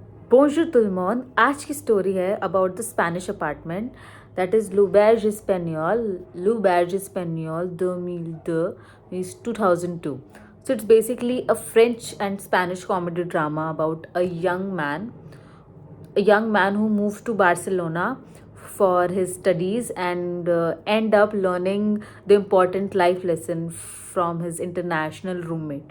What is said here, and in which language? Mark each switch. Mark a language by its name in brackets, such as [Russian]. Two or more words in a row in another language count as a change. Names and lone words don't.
[French] Bonjour tout le monde, [Hindi] आज की स्टोरी है [English] about the Spanish apartment that is लुबेर्ज स्पेनियोल 2002 means 2002. So it's basically a French and Spanish comedy drama about a young man who moved to Barcelona for his studies and end up learning the important life lesson from his international roommate.